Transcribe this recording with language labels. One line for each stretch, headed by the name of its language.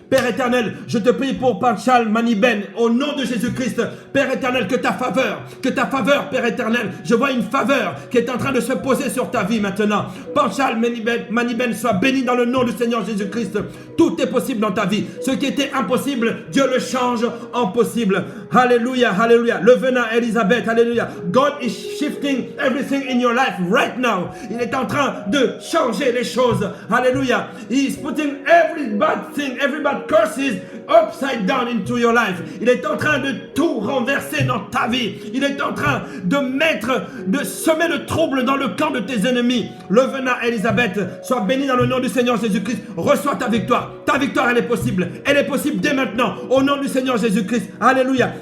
French: Père éternel, je te prie pour Panchal Maniben, au nom de Jésus-Christ, Père éternel, que ta faveur, Père éternel, je vois une faveur qui est en train de se poser sur ta vie maintenant. Panchal Maniben soit béni dans le nom du Seigneur Jésus-Christ. Tout est possible dans ta vie. Ce qui était impossible, Dieu le change en possible. Alléluia, alléluia. Le venin, Elisabeth, alléluia.
English: God is shifting everything in your life right now.
French: Il est en train de changer les choses. Alléluia.
English: He is putting every bad thing, every bad curses upside down into your life.
French: Il est en train de tout renverser dans ta vie. Il est en train de semer le trouble dans le camp de tes ennemis. Le venin, Elisabeth, sois béni dans le nom du Seigneur Jésus-Christ. Reçois ta victoire. Ta victoire, elle est possible. Elle est possible dès maintenant. Au nom du Seigneur Jésus-Christ. Alléluia.